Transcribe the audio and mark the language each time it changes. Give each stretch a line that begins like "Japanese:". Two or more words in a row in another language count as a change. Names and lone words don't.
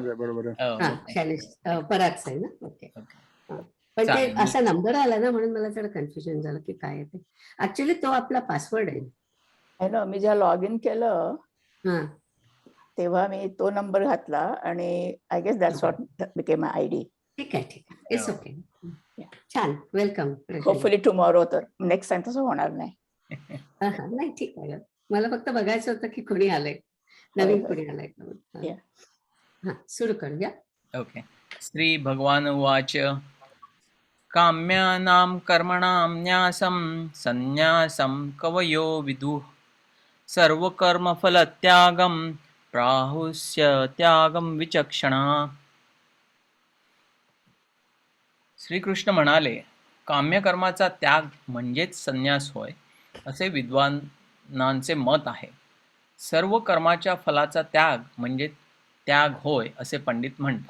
Marathi: माझा आहे, बरोबर आहे. हा ओके. शैलेश परागचा आहे ना. ओके. ओके. हा. पण ते चालेल. असा नंबर आला ना, म्हणून मला थोडं कन्फ्युजन झालं की काय आहे ते. ऍक्च्युली तो आपला पासवर्ड आहे. आहे ना, मी जेव्हा लॉग इन केलं हा तेव्हा मी तो नंबर घातला आणि
English: I guess that's what became my ID.
Marathi: ठीक आहे, ठीक आहे.
English: It's okay.
Marathi: छान, वेलकम.
English: Hopefully tomorrow,
Marathi: तर
English: next time
Marathi: तसं होणार नाही. नाही, ठीक आहे. मला फक्त बघायचं होतं की कोणी आलंय, होय, नवीन होय. कोणी आलंय का म्हणून. Yeah. हा, सुरू करूया. ओके.
Sanskrit: श्री भगवान उवाच. काम्यानां कर्मणां न्यासं संन्यासं कवयो विदुः सर्वकर्मफलत्यागं प्राहुस्य त्यागं विचक्षणा.
Marathi: श्रीकृष्ण म्हणाले, काम्यकर्माचा त्याग म्हणजेच संन्यास होय, असे विद्वानांचे मत आहे. सर्व कर्माच्या फलाचा त्याग म्हणजे त्याग होय, असे पंडित म्हणतात.